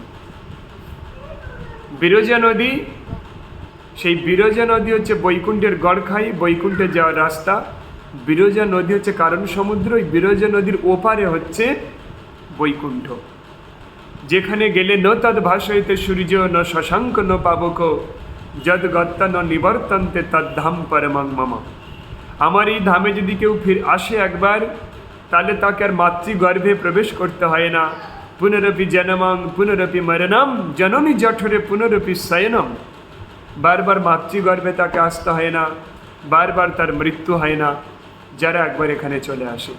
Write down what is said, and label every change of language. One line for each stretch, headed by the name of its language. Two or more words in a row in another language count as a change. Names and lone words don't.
Bangla: বিরজা নদী, সেই বিরজা নদী হচ্ছে বৈকুণ্ঠের গড়খাই, বৈকুণ্ঠে যাওয়ার রাস্তা। বিরজা নদী হচ্ছে কারণ সমুদ্র, ওই বিরজা নদীর ওপারে হচ্ছে বৈকুণ্ঠ, যেখানে গেলে
Sanskrit: ন তদ ভাসয়তে সূর্য ন শশাঙ্ক ন পাবক যদ গত্তা ন নিবর্তন্তে তদ্ধাম পরমং মম।
Bangla: আমার এই ধামে যদি কেউ আসে একবার, তাহলে তাকে আর মাতৃগর্ভে প্রবেশ করতে হয় না।
Sanskrit: পুনরপি জনমং পুনরপি মরণম জননী জঠরে পুনরপি শয়নম।
Bangla: বারবার মাতৃগর্ভে তাকে আসতে হয় না, বারবার তার মৃত্যু হয় না যারা একবার এখানে চলে আসে।